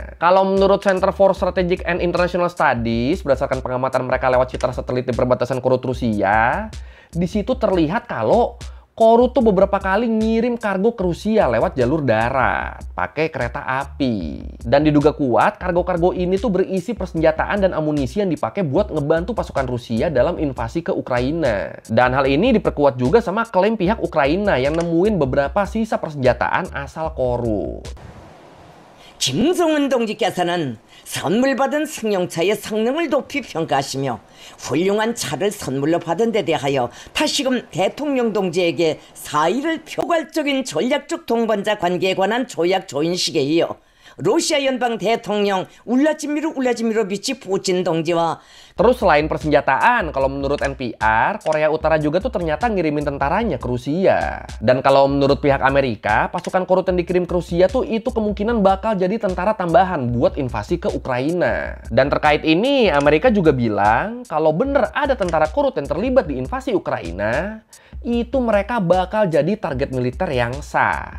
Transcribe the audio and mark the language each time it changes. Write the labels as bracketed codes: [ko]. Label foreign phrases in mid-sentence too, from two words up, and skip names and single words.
[id] Kalau menurut Center for Strategic and International Studies, berdasarkan pengamatan mereka lewat citra satelit di perbatasan Korut Rusia, di situ terlihat kalau Korut tuh beberapa kali ngirim kargo ke Rusia lewat jalur darat, pakai kereta api. Dan diduga kuat, kargo-kargo ini tuh berisi persenjataan dan amunisi yang dipakai buat ngebantu pasukan Rusia dalam invasi ke Ukraina. Dan hal ini diperkuat juga sama klaim pihak Ukraina yang nemuin beberapa sisa persenjataan asal Korut. [ko] 김정은 동지께서는 선물 받은 승용차의 성능을 높이 평가하시며 훌륭한 차를 선물로 받은 데 대하여 다시금 대통령 동지에게 사의를 포괄적인 전략적 동반자 관계에 관한 조약 조인식에 이어 러시아 연방 대통령 울라지미르 울라지미로비치 푸틴 동지와 [id] Terus selain persenjataan, kalau menurut NPR, Korea Utara juga tuh ternyata ngirimin tentaranya ke Rusia. Dan kalau menurut pihak Amerika, pasukan Korut yang dikirim ke Rusia tuh itu kemungkinan bakal jadi tentara tambahan buat invasi ke Ukraina. Dan terkait ini, Amerika juga bilang kalau bener ada tentara Korut yang terlibat di invasi Ukraina, itu mereka bakal jadi target militer yang sah.